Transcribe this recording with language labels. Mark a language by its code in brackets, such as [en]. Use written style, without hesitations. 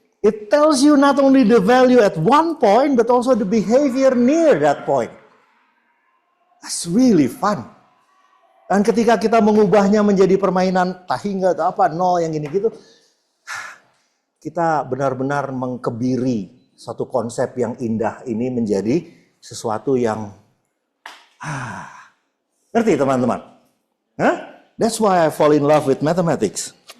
[en] It tells you not only the value at one point, but also the behavior near that point. That's really fun. [id] Dan ketika kita mengubahnya menjadi permainan tahi atau apa, nol yang gini gitu, kita benar-benar mengkebiri satu konsep yang indah ini menjadi sesuatu yang ngerti teman-teman? Huh? [en] That's why I fall in love with mathematics.